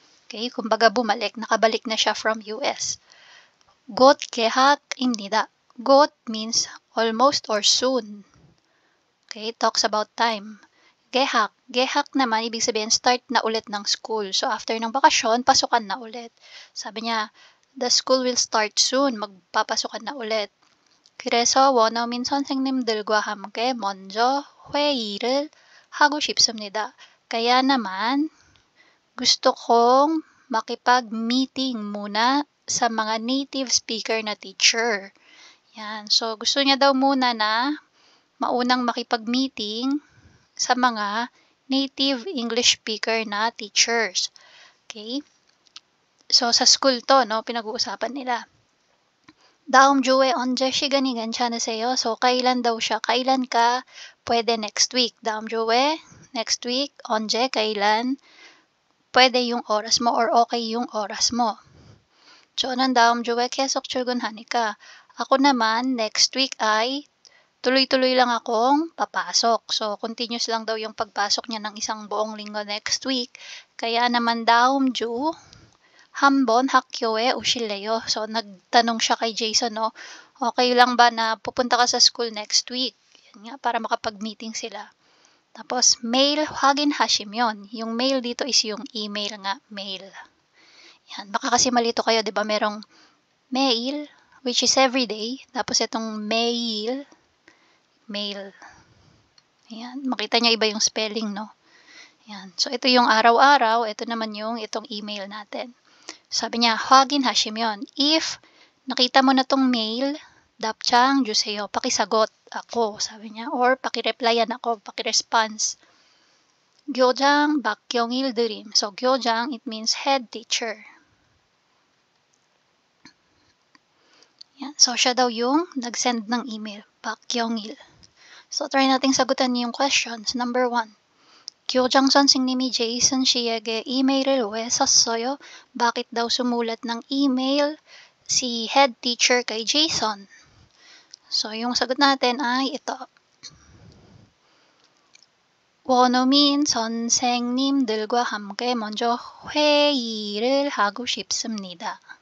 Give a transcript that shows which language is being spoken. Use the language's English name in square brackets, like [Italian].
[Filipino] Okay, kumbaga bumalik, nakabalik na siya from US. [Korean] 곧 개학입니다. [English] 곧 means almost or soon. Okay, talks about time. 개학. [Filipino] 개학 naman, ibig sabihin, start na ulit ng school. So, after ng bakasyon, pasukan na ulit. Sabi niya, [English] the school will start soon. [Filipino] Magpapasukan na ulit. [Korean] 그래서 원어민 선생님들과 함께 먼저 회의를 하고 싶습니다. [Filipino] Kaya naman, gusto kong makipag-meeting muna sa mga native speaker na teacher. Yan. So, gusto niya daw muna na maunang makipag-meeting sa mga native English speaker na teachers. Okay? So, sa school to, no, pinag-uusapan nila. [Korean] 다음 주에 언제 시간이 괜찮으세요? [Filipino] So, kailan daw siya? Kailan ka pwede next week? [Korean] 다음 주에, [Filipino] next week, [Korean] 언제, [Filipino] kailan, pwede yung oras mo or okay yung oras mo. [Korean] 저는 다음 주에 계속 출근하니까 [Filipino] ako naman next week ay tuloy-tuloy lang akong papasok. So, continuous lang daw yung pagpasok niya ng isang buong linggo next week. Kaya naman [Korean] 다음 주 한번 학교에 오실래요? [Filipino] So, nagtanong siya kay Jason, no? Okay lang ba na pupunta ka sa school next week? Yan nga, para makapag-meeting sila. Tapos, mail 확인하시면. Yung mail dito is yung email nga, mail. Yan, baka kasi malito kayo, di ba? [English] Merong mail, which is everyday. [Filipino] Tapos, itong mail. Yan, makita niyo iba yung spelling, no? Yan. So, ito yung araw-araw. Ito naman yung itong email natin. Sabi niya, [Korean] 확인하시면, [Filipino] if nakita mo na tong mail, [Korean] 답장 주세요. [Filipino] Pakisagot ako, sabi niya. Or pakireplyan ako, pakiresponse. [Korean] 교장 박경일 드림. [English] So, 교장, it means head teacher. [Filipino] Yan. So, siya daw yung nag-send ng email, 박경일. So, try nating sagutan yung questions. [English] Number 1. [Korean] 교장 선생님이 제이슨 씨에게 이메일을 왜 썼어요? [Filipino] Bakit daw sumulat ng email si head teacher kay Jason? So, yung sagot natin ay ito. [Korean] 원어민 선생님들과 함께 먼저 회의를 하고 싶습니다.